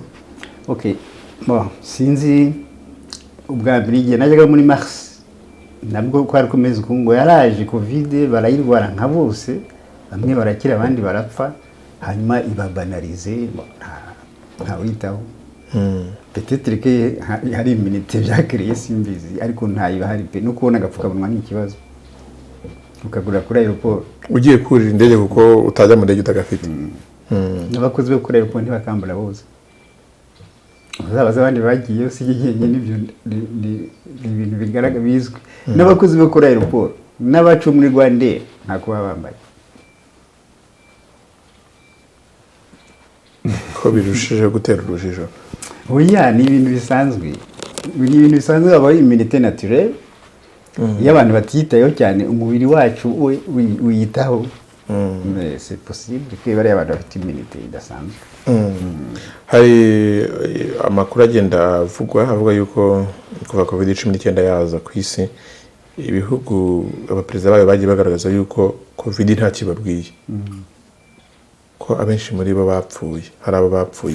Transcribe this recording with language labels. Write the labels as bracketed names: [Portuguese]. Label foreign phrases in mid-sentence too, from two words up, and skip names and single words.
[Kinyarwanda] Okay, sinzi ubwa mbere igihe najyaga muri Mars nabwo kwari kumeze ngo yaraje COVID barayirwara nka bose, bamwe barakira abandi barapfa, hanyuma ibabanalize nta witaho. [French] Peut-être que [Kinyarwanda] hari immunité byakiriye simbizi, ariko ntayibahari pe, no kubona agapfukamunwa ni ikibazo. Ukagura kuri aeroport ugiye kurira indege kuko utajya mu ndege utagafite. N'abakozi bo kuri aeroport ntibakambura bose. Abaza abandi bagiye usigiye n'ibyo ni ibintu bigaragara bizwi. N'abakozi bo kuri aeroport n'abacu muri Rwanda nta kuba bambaye. Ko birushije gutera urujijo. Oya, ni ibintu bisanzwe. Ni ibintu bisanzwe, aba [French] immunité naturelle. [Kinyarwanda] Iyo abantu batiyitayeho cyane umubiri wacu wiyitaho. [French] Mais c'est possible que [Kinyarwanda] bari abantu bafite immunité idasanzwe. Hari amakuru agenda avuga yuko kuva COVID-19 yaza ku isi, ibihugu abaperezida bayo bagiye bagaragaza yuko COVID nta kibabwiye. Ko abenshi muri bo bapfuye, hari abo bapfuye.